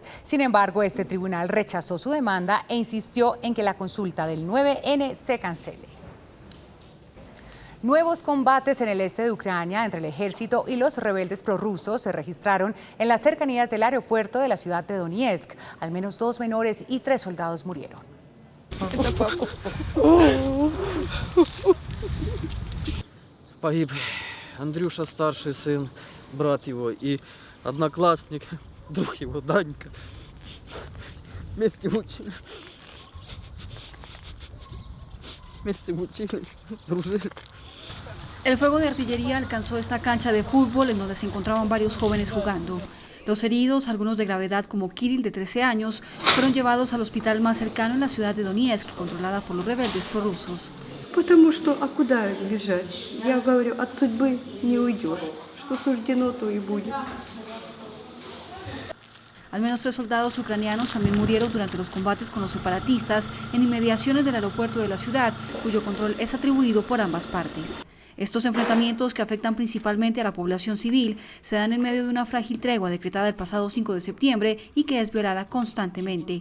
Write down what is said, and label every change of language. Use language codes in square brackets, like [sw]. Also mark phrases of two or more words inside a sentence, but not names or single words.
[es] Sin embargo, este tribunal rechazó su demanda e insistió en que la consulta del 9N se cancele. Nuevos combates en el este de Ucrania entre el ejército y los rebeldes prorrusos se registraron en las cercanías del aeropuerto de la ciudad de Donetsk. Al menos 2 menores y 3 soldados murieron. [ru] Погиб Андрюша, старший сын, брат его и одноклассник, друг его Данька. Вместе учились. [es] El fuego de artillería alcanzó esta cancha de fútbol en donde se encontraban varios jóvenes jugando. Los heridos, algunos de gravedad como Kirill de 13 años, fueron llevados al hospital más cercano en la ciudad de Donetsk, controlada por los rebeldes prorrusos. [ru] Потому что, а куда бежать? Я говорю, от судьбы не уйдешь. Что суждено, то и будет. [es] Al menos 3 soldados ucranianos también murieron durante los combates con los separatistas en inmediaciones del aeropuerto de la ciudad, cuyo control es atribuido por ambas partes. Estos enfrentamientos, que afectan principalmente a la población civil, se dan en medio de una frágil tregua decretada el pasado 5 de septiembre y que es violada constantemente.